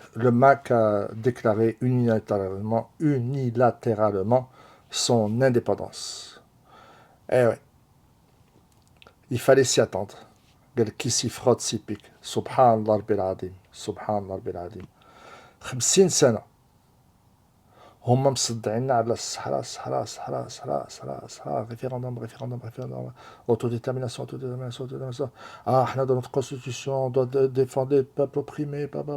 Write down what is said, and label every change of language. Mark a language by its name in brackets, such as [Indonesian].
[French] Le MAC a déclaré unilatéralement son indépendance. Eh oui, il fallait s'y attendre. [Arabic] قال كي [French] s'y frotte s'y pique. [Arabic] سبحان الله ربي العظيم. سبحان الله ربي العظيم. 50 سنة هما مصدعيننا على الصحراء الصحراء الصحراء الصحراء الصحراء الصحراء ريفيروندوم ريفيروندوم ريفيروندوم [French] autodétermination autodétermination autodétermination. Ah, [Arabic] احنا [French] dans notre constitution on doit défendre les peuples opprimés.